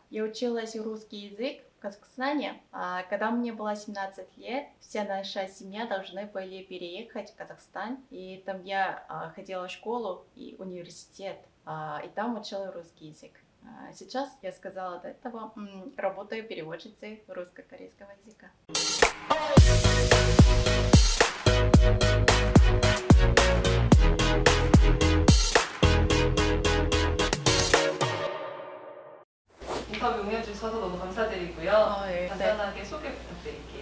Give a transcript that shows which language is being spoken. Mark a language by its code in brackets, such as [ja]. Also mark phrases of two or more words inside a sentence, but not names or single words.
[ru] Я училась русский язык в Казахстане. Когда мне было 17 лет, вся наша семья должны были переехать в Казахстан. И там я ходила в школу и университет, и там учила русский язык. Сейчас, я сказала до этого, работаю переводчицей русско-корейского языка. [ko] 인터뷰 응해주셔서 너무 감사드리고요. 네. 간단하게 소개 부탁드릴게요.